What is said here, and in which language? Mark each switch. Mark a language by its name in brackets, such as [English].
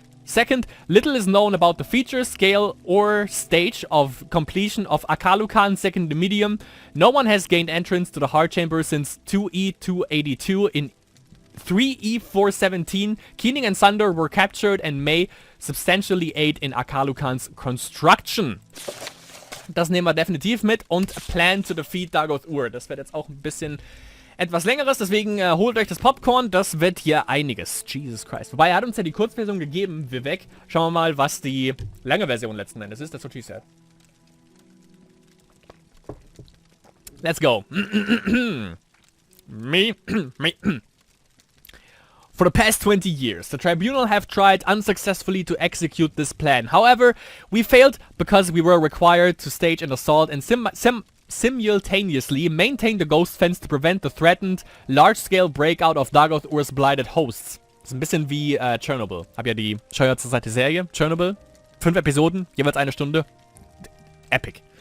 [English] Second, little is known about the feature, scale, or stage of completion of Akalukan's second medium. No one has gained entrance to the Heart Chamber since 2E282 in 3E417. Keening and Sunder were captured and may substantially aid in Akalukan's construction. [German] Das nehmen wir definitiv mit und [English] Plan to defeat Dagoth-Ur. [German] Das wird jetzt auch ein bisschen etwas längeres, deswegen holt euch das Popcorn, das wird hier einiges. [English] Jesus Christ. [German] Wobei, er hat uns ja die Kurzversion gegeben, wir weg. Schauen wir mal, was die lange Version letzten Endes ist. [English] That's what she said. Let's go. Me. For the past 20 years, the Tribunal have tried unsuccessfully to execute this plan. However, we failed because we were required to stage an assault and simultaneously maintain the Ghost Fence to prevent the threatened large-scale breakout of Dagoth-Ur's blighted hosts. [German] Das ist ein bisschen wie Chernobyl. Hab ja die Scheuer zur Seite Serie, Chernobyl. 5 Episoden, jeweils 1 Stunde. Epic.